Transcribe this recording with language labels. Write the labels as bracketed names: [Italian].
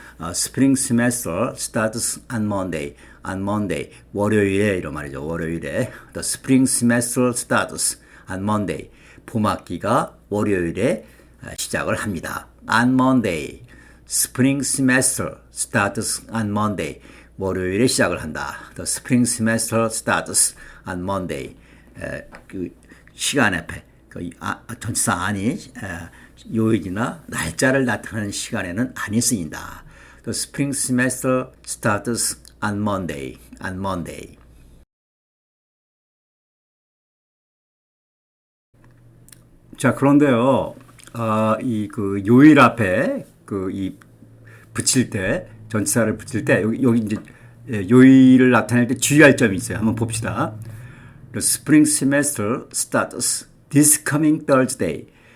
[English] Spring semester starts on Monday. On Monday. [Korean] 월요일에 이런 말이죠. 월요일에. [English] The spring semester starts on Monday. [Korean] 봄학기가 월요일에 시작을 합니다. [English] On Monday. Spring semester starts on Monday. [Korean] 월요일에 시작을 한다. [English] The spring semester starts on Monday. [Korean] 그 시간 앞에 전치사 안이 요일이나 날짜를 나타내는 시간에는 안이 쓰인다. [English] The spring semester starts on Monday. On Monday. [Korean] 자, 그런데요, 이 요일 앞에 이 붙일 때, 전치사를 붙일 때, 여기 이제 요일을 나타낼 때 주의할 점이 있어요. 한번 봅시다. [English] The spring semester starts this coming Thursday.